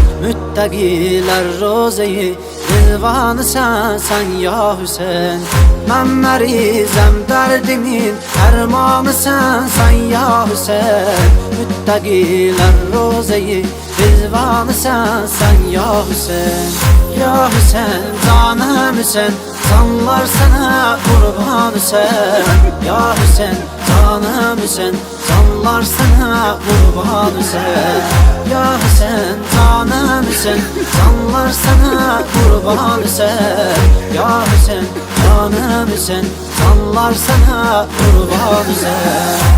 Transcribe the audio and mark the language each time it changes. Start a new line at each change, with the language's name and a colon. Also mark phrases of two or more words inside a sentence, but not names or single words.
Azerbaijani: Müttəqilər rozeyi dilvanısən sən ya Hüseyn. Mən mərizəm dərdimin dərmanısən sən ya Hüseyn. Müttəqilər rozeyi dilvanısən sən ya Hüseyn.
Turkish: Ya Hüseyn canım Hüseyn, canlar sana kurban Hüseyin. Ya Hüseyin canım Hüseyin, canlar sana kurban Hüseyin. Ya Hüseyin canım Hüseyin, canlar sana kurban Hüseyin. Ya Hüseyin canım Hüseyin, canlar sana kurban Hüseyin.